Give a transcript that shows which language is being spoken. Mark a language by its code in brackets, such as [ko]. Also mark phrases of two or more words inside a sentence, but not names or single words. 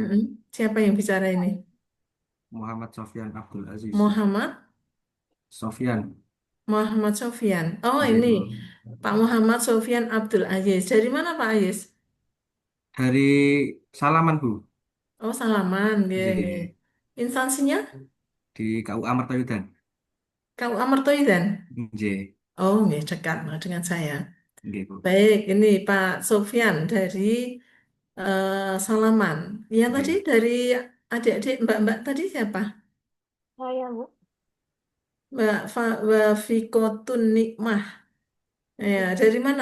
[id] Mm-mm. Siapa yang bicara ini? Muhammad Sofyan Abdul Aziz. Muhammad Sofyan, Muhammad Sofyan. Oh, nggih, ini Bu. Pak Muhammad Sofyan Abdul Aziz. Dari mana Pak Aziz? Dari Salaman Bu, Oh, Salaman, [jv] nggih, nggih. [id] nggih, Instansinya di KUA Martayudan. KUA Mertoidan. Nggih, Oh, nggih, dekat dengan saya. nggih Bu. Baik, ini Pak Sofyan dari Salaman. Yang tadi Nggih. dari adik-adik Mbak-mbak tadi siapa? Saya Bu. Mbak Wafikotun Nikmah. Ya, dari mana?